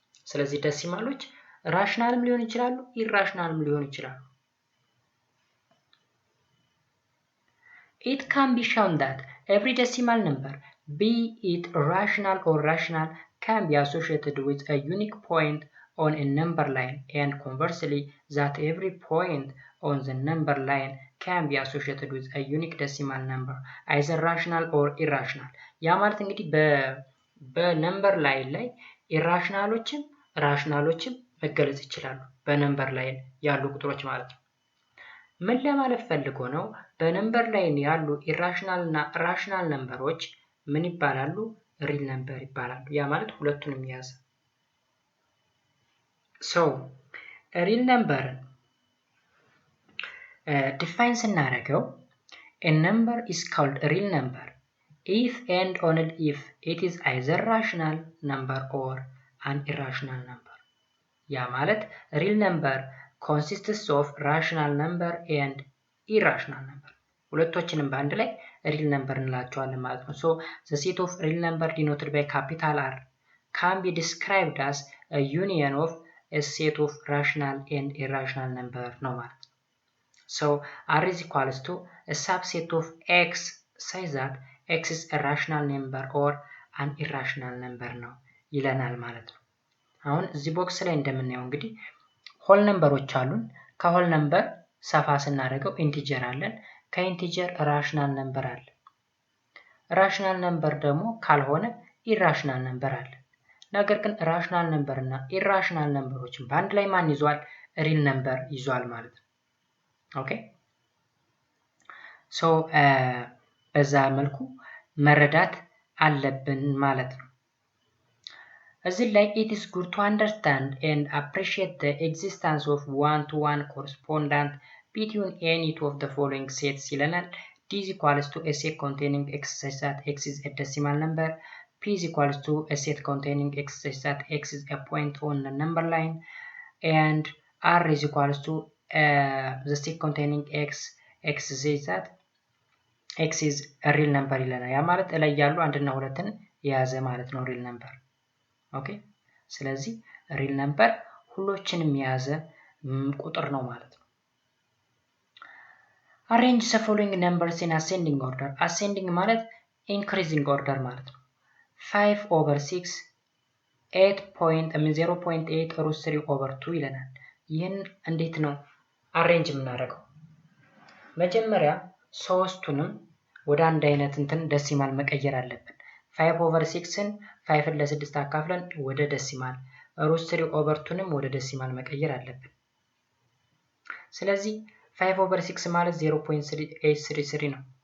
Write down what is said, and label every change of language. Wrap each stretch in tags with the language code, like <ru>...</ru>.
<am>ስለዚህ ዴሲማሎች ራሽናልም ሊሆን ይችላሉ ኢራሽናልም ሊሆን ይችላሉ።</am> <en>It can be shown that every decimal number, be it rational or rational, can be associated with a unique point on a number line, and conversely that every point on the number line can be associated with a unique decimal number, either rational or irrational.</en> <am>ያ ማለት እንግዲህ በነምበር ላይን ላይ ኢራሽናሎችም ራሽናሎችም መገለጽ ይችላሉ። በነምበር ላይን ያሉ ቁጥሮች ማለት ነው። ምን ለማለት ፈልጎ ነው? በነምበር ላይን ያሉ ኢራሽናል እና ራሽናል ነምበሮች ምን ይባላሉ? ሪል ነምበር ይባላሉ። ያ ማለት ሁለቱንም ያዘ።</am> <en>so</en> <am>ሪል ነምበርን ዲፋይን ስናደርገው</am> <en>a number is called a real number if and only if it is either rational number or an irrational number. ያ ማለት real number consists of rational number and irrational number.</en> <am>ሁለቶችንም በአንድ ላይ</am> <en>real number</en> <am>እንላቸዋለን ማለት ነው።</am> <en>so the set of real number denoted by capital R can be described as a union of a set of rational and irrational number</en> <am>ነው ማለት ነው።</am> <en>so R is equals to a subset of X such that X is a rational number or an irrational number</en> <am>ነው ይለናል ማለት ነው። አሁን እዚህ ቦክስ ላይ እንደምናየው እንግዲህ ሆል ነምበሮች አሉን። ከሆል ነምበር ሰፋ ስናደርገው ኢንቲጀር አለን። ከኢንቲጀር ራሽናል ነምበር አለ። ራሽናል ነምበር ደግሞ ካልሆነ ኢራሽናል ነምበር አለ። ነገር ግን ራሽናል ነምበር እና ኢራሽናል ነምበሮችን በአንድ ላይ ማን ይዟል? ሪል ነምበር ይዟል ማለት ነው።</am> <en>ኦኬ ሶ በዛ መልኩ መረዳት አለብን ማለት ነው። እዚህ ላይ it is good to understand and appreciate the existence of one-to-one correspondence between any two of the following sets</en> <am>ይለናል።</am> <en>d is equals to a set containing x such that x is a decimal number, p is equals to a set containing x such that x is a point on the number line, and r is equals to the set containing x says that x is a real number</en> <am>ይለናል። ያ ማለት ላይ ያሉ አንድና ሁለትን የያዘ ማለት ነው real number። ኦኬ ስለዚህ real number ሁሎችንም የያዘ ቁጥር ነው ማለት ነው።</am> <en>arrange the following numbers in ascending order.</en> <am>ascending ማለት increasing order ማለት ነው። 5/6 0.8 root 3/2 ይለናል። ይህን እንዴት ነው አሬንጅ የምናደርገው? መጀመሪያ ሶስቱንም ወደ አንድ አይነት እንትን ደሲማል መቀየር አለብን። 5/6ን 5ን ለ6 አካፍለን ወደ ደሲማል፣ root 3/2ንም ወደ ደሲማል መቀየር አለብን። ስለዚህ 5/6 ማለት 0.833 ነው።</am>